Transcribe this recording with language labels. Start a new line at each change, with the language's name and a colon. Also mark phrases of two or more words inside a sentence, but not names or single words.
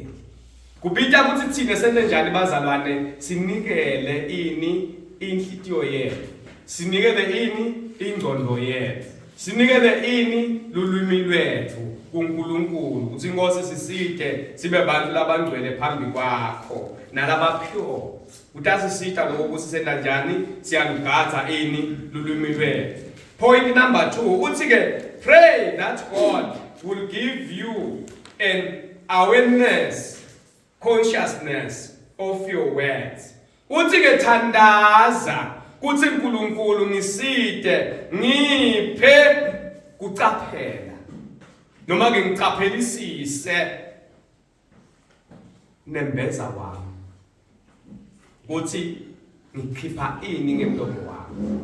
Swati: kubita ukuthi thina sente njani bazalwane sinikele ini inhlitiyo yethu sinikele ini ingcondo yethu sinikele ini lulwimi lwethu kuNkulunkulu uthi ngose siside sibe abantu labangcwele phambi kwakho nalabapure utasisita lokho kusisenda njani siyalugatha ini lulwimi lwethu.
English: Point number 2
Swati: uthi ke
English: pray that God will give you an awareness consciousness of your words
Swati: uthi ke thandaza kuthi uNkulunkulu ngiside ngiphe kucaphela noma ke ngicaphelisise nembeza wami uthi ngikhipha ini ngemlomo wami.